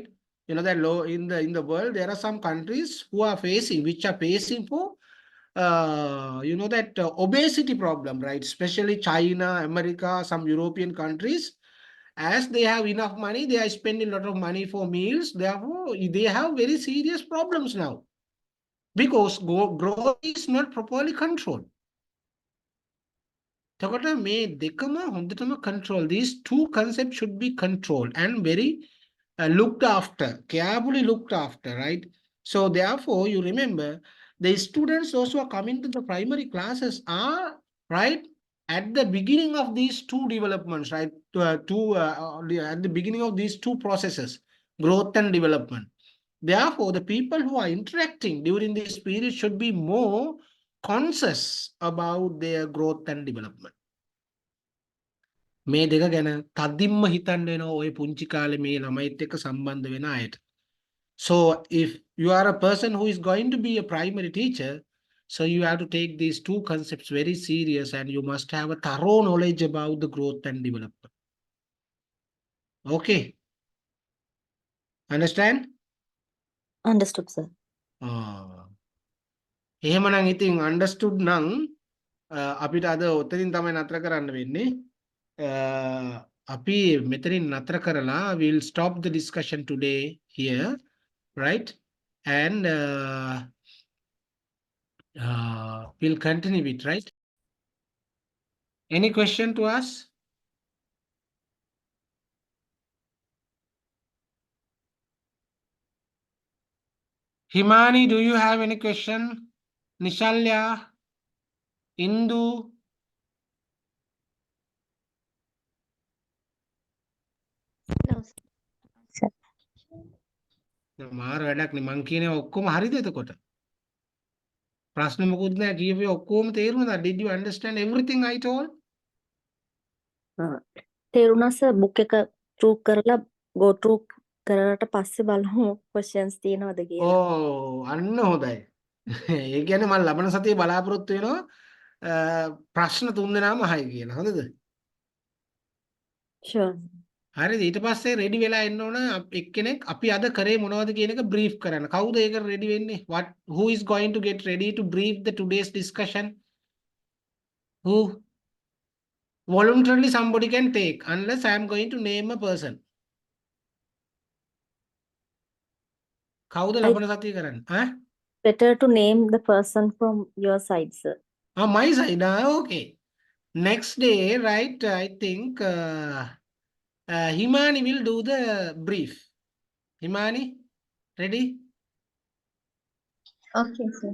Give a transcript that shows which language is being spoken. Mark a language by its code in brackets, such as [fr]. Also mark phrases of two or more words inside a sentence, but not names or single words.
[en] You know that low in the world, there are some countries which are facing for you know that obesity problem, right? Especially China, America, some European countries, as they have enough money, they are spending a lot of money for meals. Therefore, they have very serious problems now, because growth is not properly controlled. [si] එතකොට මේ දෙකම හොඳටම control. [en] These two concepts should be controlled and very looked after, carefully looked after, right? So therefore, you remember, the students also are coming to the primary classes are, right, at the beginning of these two developments, right? At the beginning of these two processes, growth and development. Therefore, the people who are interacting during this period should be more conscious about their growth and development. [si] මේ දෙක ගැන තදින්ම හිතන්න වෙනවා ඔය පුංචි කාලේ මේ ළමයිත් එක්ක සම්බන්ධ වෙන අයට. [en] So if you are a person who is going to be a primary teacher, so you have to take these two concepts very serious, and you must have a thorough knowledge about the growth and development. Okay. Understand? Understood, sir. [si] එහෙමනම් ඉතින් understood නම් අපිට අද ඔතනින් තමයි නතර කරන්න වෙන්නේ. අපි මෙතනින් නතර කරලා [en] we'll stop the discussion today here, right? And we'll continue it, right? Any question to us? Himani, do you have any question? Nishalya, Indu? No, sir. [si] මාර වැඩක් නේ මං කියනවා ඔක්කොම හරිද එතකොට? ප්‍රශ්න මොකුත් නැහැ කියපේ ඔක්කොම තේරුණා? [en] Did you understand everything I told? [si] තේරුණා sir, book එක through කරලා [en] go through [si] කරලා පස්සේ බලමු questions තියෙනවද කියලා. අන්න හොඳයි. ඒ කියන්නේ මම ලබන සතියේ බලාපොරොත්තු වෙනවා ප්‍රශ්න තුන් දෙනාම අහයි කියලා. හොඳද? [en] Sure. [si] හරිද? ඊට පස්සේ රෙඩි වෙලා එන්න ඕන එක්කෙනෙක් අපි අද කරේ මොනවද කියන එක බ්‍රීෆ් කරන්න. කවුද ඒක රෙඩි වෙන්නේ? [en] Who is going to get ready to brief the today's discussion? Who? Voluntarily somebody can take, unless I am going to name a person. [si] කවුද ලබන සතියේ කරන්නේ? [en] Better to name the person from your side, sir. My side. Okay. Next day, right? I think Himani will do the brief. Himani, ready? Okay, sir.